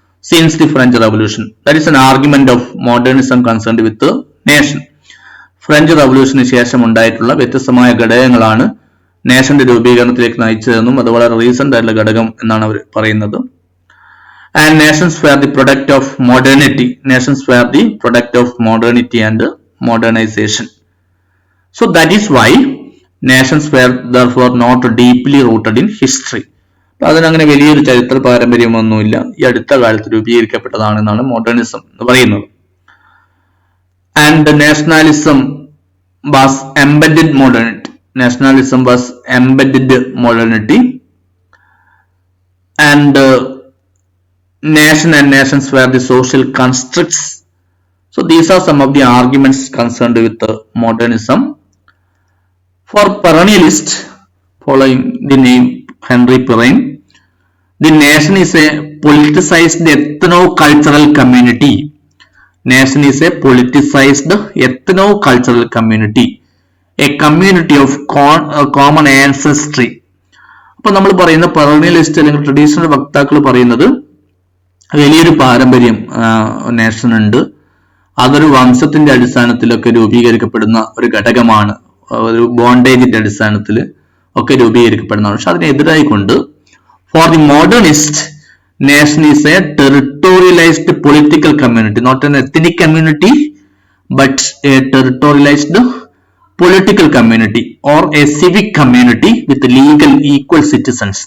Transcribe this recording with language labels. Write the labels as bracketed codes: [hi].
[en] since the French Revolution. That is an argument of modernism concerned with the nation. [ml] French റവല്യൂഷന് ശേഷം ഉണ്ടായിട്ടുള്ള വ്യത്യസ്തമായ ഘടകങ്ങളാണ് നേഷന്റെ രൂപീകരണത്തിലേക്ക് നയിച്ചതെന്നും അത് വളരെ റീസെന്റ് ആയിട്ടുള്ള ഘടകം എന്നാണ് അവർ പറയുന്നത്. [en] And nations were the product of modernity. Nations were the product of modernity and modernization. So that is why nations were therefore not deeply rooted in history. [ml] അതിനങ്ങനെ വലിയൊരു ചരിത്ര പാരമ്പര്യമൊന്നുമില്ല, ഈ അടുത്ത കാലത്ത് രൂപീകരിക്കപ്പെട്ടതാണെന്നാണ് മോഡേണിസം എന്ന് പറയുന്നത്. [en] And the nationalism was embedded modernity. Nationalism was embedded modernity. And nation and nations were the social constructs. So these are some of the arguments concerned with modernism. For perennialists, following the name Henry Perrin, the nation is a politicized ethno-cultural community. Nation is a politicized ethno-cultural community. A community of common ancestry. [ml] അപ്പോൾ നമ്മൾ പറയുന്ന പെറനിയലിസ്റ്റ് അല്ലെങ്കിൽ traditional വക്താക്കൾ പറയുന്നത് വലിയൊരു പാരമ്പര്യം nation ഉണ്ട്, അതൊരു വംശത്തിന്റെ അടിസ്ഥാനത്തിലൊക്കെ രൂപീകരിക്കപ്പെടുന്ന ഒരു ഘടകമാണ്, ഒരു ബോണ്ടേജിന്റെ അടിസ്ഥാനത്തിൽ ഒക്കെ രൂപീകരിക്കപ്പെടുന്നതാണ്. പക്ഷെ അതിനെതിരായിക്കൊണ്ട് [en] For the modernist nation is a territorialized political community, not an ethnic community but a territorialized political community or a civic community with legal equal citizens.